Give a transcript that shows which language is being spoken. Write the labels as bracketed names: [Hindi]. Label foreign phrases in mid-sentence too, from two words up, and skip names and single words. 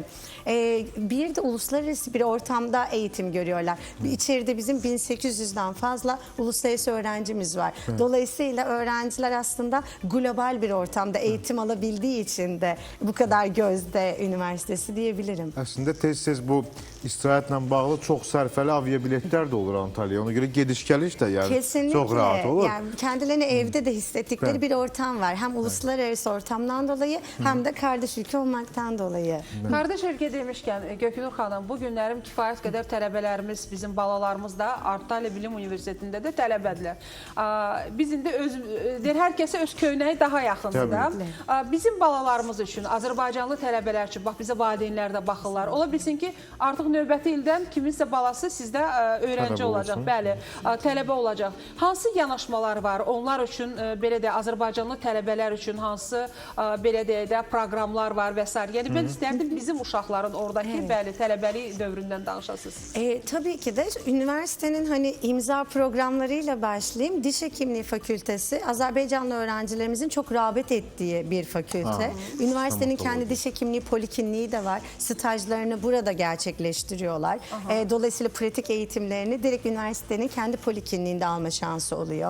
[Turkish] Bir de uluslararası bir ortamda eğitim görüyorlar. İçeride bizim 1800'den fazla uluslararası öğrencimiz var. Dolayısıyla öğrenciler aslında global bir ortamda eğitim alabildiği için de bu kadar gözde üniversite Üniversitesi diyebilirim. [Azerbaijani] Əslində tez-tez bu istirahətlə bağlı çox sərfəli aviabiletlər də olur Antalya'ya. Ona göre gediş-gəliş də yəni [Turkish] Kesinlikle. [Azerbaijani] çox rahat olur. [Turkish] Yani kendilerini evde de hissettikleri Evet. bir ortam var. Hem uluslararası ortamdan dolayı hem de kardeş ülke olmaktan dolayı. [Azerbaijani] Kardeş ölkə demişkən, Göknur xanım, bu günlərim kifayət qədər tələbələrimiz, bizim balalarımız da Antalya Bilim Universitetində də tələbədirlər. Biz indi hər kəsə öz köynəyi daha yaxındır da. Bizim balalarımız üçün, Azərbaycanlı tələbələr üçün, bax bizə valideynlər də baxırlar. Ola bilsin ki, artıq növbəti ildən kiminsə balası sizdə öğrenci olacaq, bəli, tələbə olacaq. Hansı yanaşmalar var onlar üçün, belə də Azərbaycanlı tələbələr üçün hansı belə də proqramlar var və s. Yəni mən istərdim bizim uşaqların oradakı bəli tələbəlik dövründən danışasınız. [Turkish] Tabii ki de üniversitenin hani imza programlarıyla başlayayım. Diş Hekimliği Fakültesi Azerbaycanlı öğrencilerimizin çok rağbet ettiği bir fakülte. Üniversitenin kendi diş hekimliği polikliniği de var. Stajlarını burada gerçekleştiriyorlar. Dolayısıyla pratik eğitimlerini direkt üniversitenin kendi polikliniğinde alma şansı oluyor.